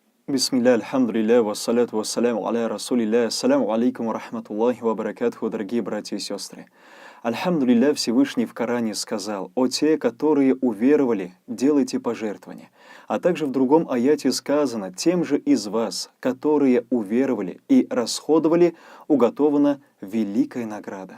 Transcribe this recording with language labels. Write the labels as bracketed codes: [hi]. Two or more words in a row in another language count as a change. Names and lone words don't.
[ar] بسم الله، الحمد لله، والصلاة والسلام على رسول الله. السلام عليكم ورحمة الله وبركاته, [ru] дорогие братья и сестры. Альхамдулилля, Всевышний в Коране сказал: «О те, которые уверовали, делайте пожертвования». А также в другом аяте сказано: «Тем же из вас, которые уверовали и расходовали, уготована великая награда».